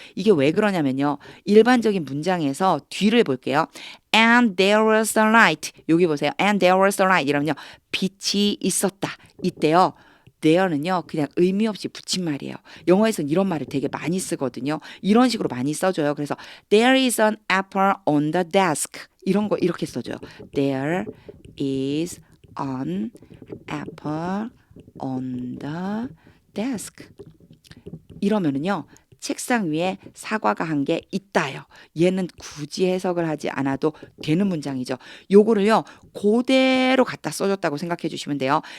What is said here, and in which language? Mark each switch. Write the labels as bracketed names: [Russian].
[Korean] 이게 왜 그러냐면요. 일반적인 문장에서 뒤를 볼게요. [English] And there was a light. [Korean] 여기 보세요. [English] And there was a light. [Korean] 이러면요, 빛이 있었다. 이때요. there는요 그냥 의미 없이 붙인 말이에요. 영어에서는 이런 말을 되게 많이 쓰거든요. 이런 식으로 많이 써줘요. 그래서 [English] there is an apple on the desk [Korean] 이런 거 이렇게 써줘요. [English] There is an apple on the desk [Korean] 이러면은요 책상 위에 사과가 한 개 있다요. 얘는 굳이 해석을 하지 않아도 되는 문장이죠. 요거를요 그대로 갖다 써줬다고 생각해 주시면 돼요.